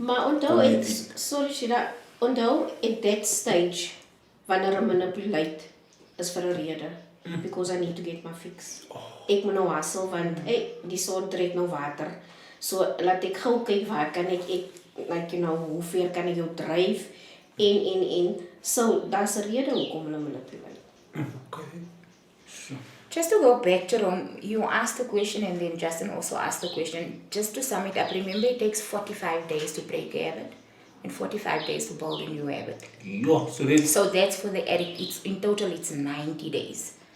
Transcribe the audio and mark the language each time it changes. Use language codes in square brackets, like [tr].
[af] Maar onthou, sorry Rashida, onthou [en] at that stage, [af] wanneer hy manipulate, is vir 'n rede, [en] because I need to get my fix. [af] Ek moet nou hustle, want die son trek nou water, so laat ek gou kyk waar kan ek hoe ver kan ek jou dryf, en, so daar's 'n rede hoekom hulle manipulate. [en] Okay. Just to go back, Jerome, you asked the question and then Justin also asked the question. Just to sum it up, remember it takes 45 days to break a habit and 45 days to build a new habit. Yeah, so that's for the addict. In total, it's 90 days.